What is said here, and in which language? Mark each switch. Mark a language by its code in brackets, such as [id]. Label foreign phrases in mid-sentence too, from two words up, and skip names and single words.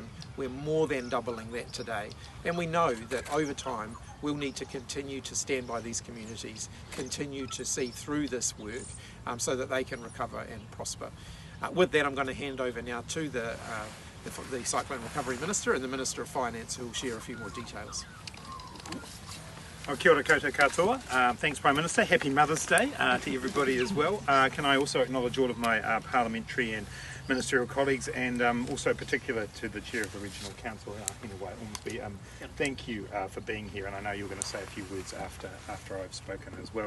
[en] We're more than doubling that today, and we know that over time we'll need to continue to stand by these communities, continue to see through this work so that they can recover and prosper. With that, I'm going to hand over now to the Cyclone Recovery Minister and the Minister of Finance, who will share a few more details. [mi] Kia ora koutou katoa. [en] Thanks, Prime Minister. Happy Mother's Day to everybody as well. Can I also acknowledge all of my parliamentary and ministerial colleagues, and also particular to the Chair of the Regional Council, Henry Ormsby. Thank you for being here, and I know you're going to say a few words after I've spoken as well.